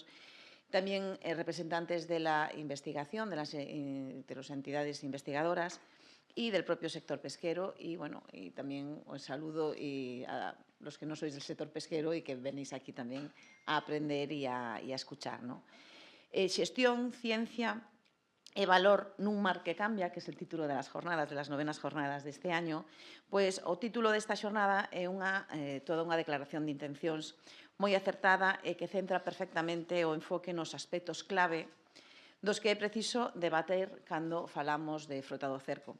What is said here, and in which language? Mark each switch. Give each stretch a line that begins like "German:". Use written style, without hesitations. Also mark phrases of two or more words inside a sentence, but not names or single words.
Spanish: También representantes de la investigación, de las entidades investigadoras y del propio sector pesquero. Y, bueno, y también os saludo a los que no sois del sector pesquero y que venís aquí también a aprender y a escuchar, ¿no?
Galician: Xestión, ciencia e valor nun mar que cambia, que é o título das jornadas,
Spanish: de las 9ª jornadas
Galician: deste año. Pois o título desta xornada é toda unha declaración de intencións moi acertada e que centra perfectamente o enfoque nos aspectos clave dos que é preciso debater cando falamos de frota do cerco.